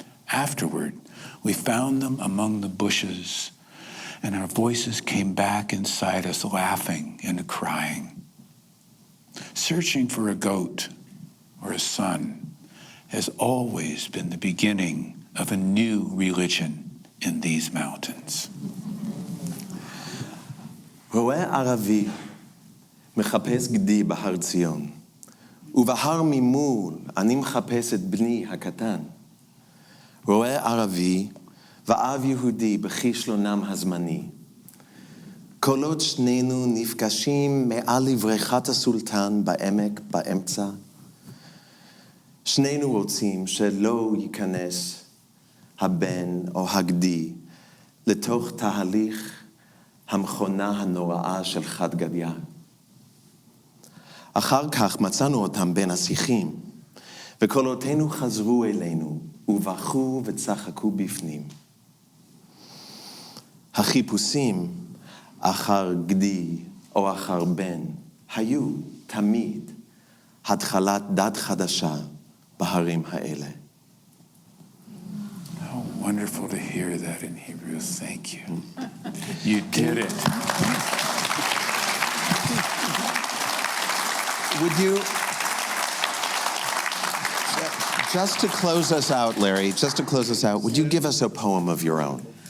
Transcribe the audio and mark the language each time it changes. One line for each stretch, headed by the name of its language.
English: Afterward, we found them among the bushes, and our voices came back inside us, laughing and crying, searching for a goat or a son, has always been the beginning of a new religion in these mountains.
Hebrew: רואה ערבי מחפש גדי בהר ציון, ובהר ממול אני מחפש את בני הקטן. רואה ערבי ואב יהודי בכישלונם הזמני. כל עוד שנינו נפגשים מעל לבריכת הסולטן בעמק באמצע, שנינו רוצים שלא ייכנס הבן או הגדי לתוך תהליך המכונה הנוראה של חד גדיא. אחר כך מצאנו אותם בין השיחים, וקולותינו חזרו אלינו, ובכו וצחקו בפנים. החיפושים אחר גדי או אחר בן היו תמיד התחלת דת חדשה בהרים האלה.
English: How wonderful to hear that in Hebrew. Thank you. You did it. Would you, just to close us out, Larry, just to close us out, would you give us a poem of your own?